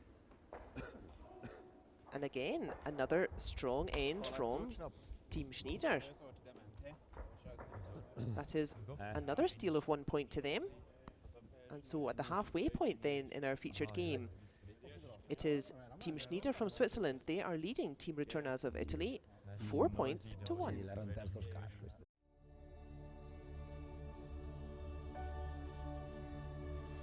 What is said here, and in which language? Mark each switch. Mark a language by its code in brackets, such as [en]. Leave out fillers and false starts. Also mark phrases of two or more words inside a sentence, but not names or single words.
[en] And again, another strong end from Team Schnider. That is another steal of 1 point to them. And so at the halfway point then in our featured game, it is Team Schnider from Switzerland. They are leading Team Retornaz of Italy 4 points to 1. [it] Sì, era un terzo scascio.